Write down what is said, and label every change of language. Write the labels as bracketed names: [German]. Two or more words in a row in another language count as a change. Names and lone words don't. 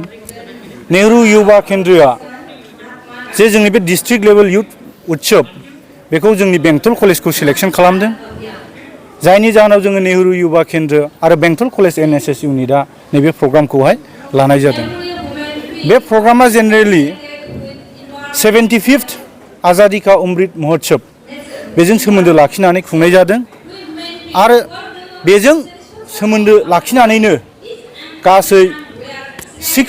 [Bodo] नेहरू युवा केन्द्रआ जे जोंनि बे डिस्ट्रिक्ट लेभेल युथ उत्सव बेखौ जोंनि बेंटल कलेजखौ सिलेक्सन खालामदों, जायनि जाहोनाव जोङो नेहरू युवा केन्द्र आरो बेंटल कलेज NSS इउनिटआ नैबे प्रग्रामखौहाय लानाय जादों। बे प्रग्रामा जेनेरेलि 75th आजादी का अमृत महोत्सव बेजों सोमोन्दो लाखिनानै खुंनाय जादों आरो बेजों सोमोन्दो लाखिनानैनो गासै 6